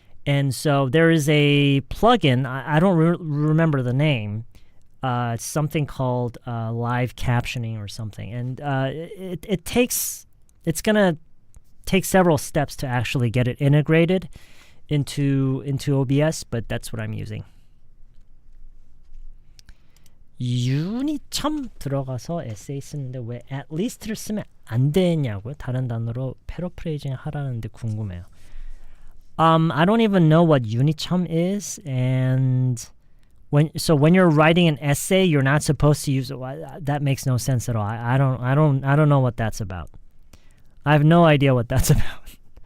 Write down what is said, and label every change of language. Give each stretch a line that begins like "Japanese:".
English: And so there is a plugin, I don't remember the name. It's something called live captioning or something. And it's going to take several steps to actually get it integrated into OBS, but that's what I'm using.
Korean: 유니참 들어가서 에세이 쓰는데 왜
English: at least
Korean: 를 쓰면 안 되냐고요? 다른 단어로 패러프레이징 하라는데 궁금해요.
English: I don't even know what 유니참 is, and when you're writing an essay, you're not supposed to use it. That makes no sense at all. I don't know what that's about. I have no idea what that's about.